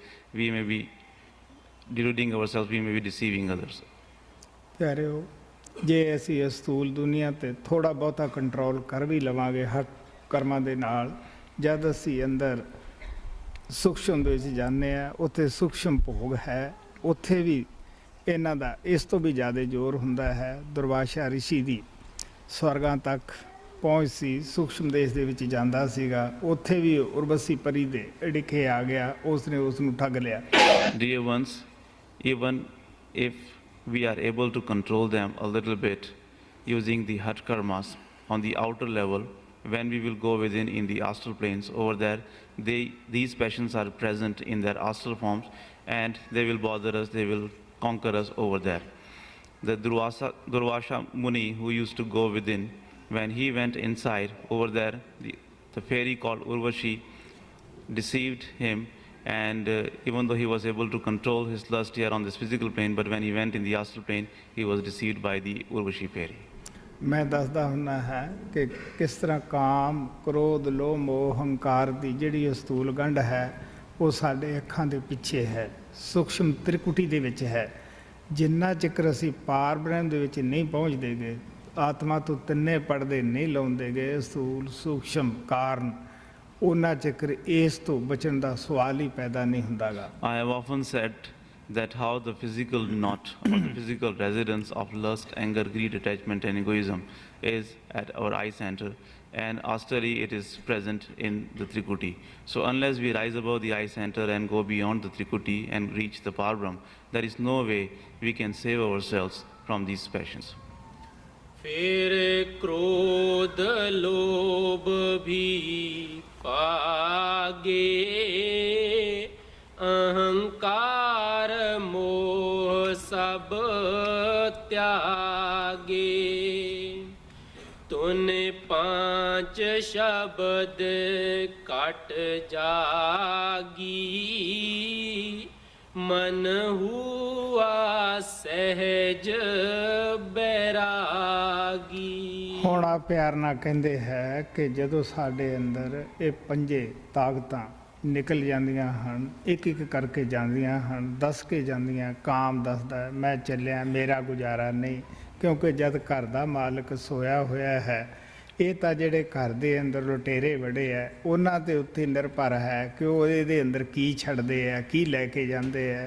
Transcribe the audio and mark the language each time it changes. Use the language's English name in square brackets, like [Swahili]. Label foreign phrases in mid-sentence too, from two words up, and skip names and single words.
[English] We may be deluding ourselves, we may be deceiving others. [Punjabi] ਪਿਆਰਿਓ, ਜੇ ਅਸੀਂ ਇਸ ਸਥੂਲ ਦੁਨੀਆ ਤੇ ਥੋੜਾ ਬਹੁਤਾ ਕੰਟਰੋਲ ਕਰ ਵੀ ਲਵਾਂਗੇ ਹਰ ਕਰਮਾਂ ਦੇ ਨਾਲ, ਜਦ ਅਸੀਂ ਅੰਦਰ ਸੂਖਸ਼ਮ ਦੇ ਵਿੱਚ ਜਾਂਦੇ ਹਾਂ, ਉੱਥੇ ਸੂਖਸ਼ਮ ਭੋਗ ਹੈ, ਉੱਥੇ ਵੀ ਇਹਨਾਂ ਦਾ ਇਸ ਤੋਂ ਵੀ ਜ਼ਿਆਦਾ ਜ਼ੋਰ ਹੁੰਦਾ ਹੈ। ਦੁਰਵਾਸ਼ਾ ਰਿਸ਼ੀ ਦੀ ਸਵਰਗਾਂ ਤੱਕ ਪਹੁੰਚ ਸੀ, ਸੂਖਸ਼ਮ ਦੇਸ਼ ਦੇ ਵਿੱਚ ਜਾਂਦਾ ਸੀਗਾ, ਉੱਥੇ ਵੀ ਉਰਵਸੀ ਪਰੀ ਦੇ ਅੜਿੱਕੇ ਆ ਗਿਆ, ਉਸ ਨੇ ਉਸ ਨੂੰ ਠੱਗ ਲਿਆ। [English] Dear ones, even if we are able to control them a little bit using the hard karmas on the outer level, when we will go within in the astral planes, over there these passions are present in their astral forms and they will bother us, they will conquer us over there. The Durvasha Muni, who used to go within, when he went inside over there, the fairy called Urvashi deceived him, and even though he was able to control his lust here on this physical plane, but when he went in the astral plane, he was deceived by the Urvashi fairy. [Punjabi] ਮੈਂ ਦੱਸਦਾ ਹੁੰਦਾ ਹੈ ਕਿ ਕਿਸ ਤਰ੍ਹਾਂ ਕਾਮ, ਕ੍ਰੋਧ, ਲੋਭ, ਮੋਹ, ਹੰਕਾਰ ਦੀ ਜਿਹੜੀ ਅਸਤੂਲ ਗੰਢ ਹੈ ਉਹ ਸਾਡੇ ਅੱਖਾਂ ਦੇ ਪਿੱਛੇ ਹੈ, ਸੂਖਸ਼ਮ ਤ੍ਰਿਕੁਟੀ ਦੇ ਵਿੱਚ ਹੈ। ਜਿੰਨਾ ਚਿਕਰ ਅਸੀਂ ਪਾਰ ਬ੍ਰਹਮ ਦੇ ਵਿੱਚ ਨਹੀਂ ਪਹੁੰਚਦੇ ਗਏ, ਆਤਮਾ ਤੋਂ ਤਿੰਨੇ ਪੜਦੇ ਨਹੀਂ ਲਾਉਂਦੇ ਗਏ, ਅਸਤੂਲ, ਸੂਖਸ਼ਮ, ਕਾਰਨ, ਉਹਨਾਂ ਚਿਕਰ ਇਸ ਤੋਂ ਬਚਣ ਦਾ ਸਵਾਲ ਹੀ ਪੈਦਾ ਨਹੀਂ ਹੁੰਦਾਗਾ। [English] I have often said that how the physical knot or the physical residence of lust, anger, greed, attachment and egoism is at our eye center, and astrally it is present in the Trikuti. So unless we rise above the eye center and go beyond the Trikuti and reach the Parbrahm, there is no way we can save ourselves from these passions. [Hindi] फिर क्रोध लोभ भी पागे, अहंकार मोह सब त्यागे, तूने पांच शब्द काट जागी, मन हुआ सहज बैरागी। [Punjabi] ਹੁਣ ਆ ਪਿਆਰ ਨਾਲ ਕਹਿੰਦੇ ਹੈ ਕਿ ਜਦੋਂ ਸਾਡੇ ਅੰਦਰ ਇਹ ਪੰਜੇ ਤਾਕਤਾਂ ਨਿਕਲ ਜਾਂਦੀਆਂ ਹਨ, ਇੱਕ ਇੱਕ ਕਰਕੇ ਜਾਂਦੀਆਂ ਹਨ, ਦੱਸ ਕੇ ਜਾਂਦੀਆਂ। ਕਾਮ ਦੱਸਦਾ ਮੈਂ ਚੱਲਿਆ, ਮੇਰਾ ਗੁਜ਼ਾਰਾ ਨਹੀਂ, ਕਿਉਂਕਿ ਜਦ ਘਰ ਦਾ ਮਾਲਕ ਸੋਇਆ ਹੋਇਆ ਹੈ, ਇਹ ਤਾਂ ਜਿਹੜੇ ਘਰ ਦੇ ਅੰਦਰ ਲੁਟੇਰੇ ਵੜੇ ਹੈ ਉਹਨਾਂ ਦੇ ਉੱਤੇ ਨਿਰਭਰ ਹੈ ਕਿ ਉਹ ਇਹਦੇ ਅੰਦਰ ਕੀ ਛੱਡਦੇ ਹੈ, ਕੀ ਲੈ ਕੇ ਜਾਂਦੇ ਹੈ।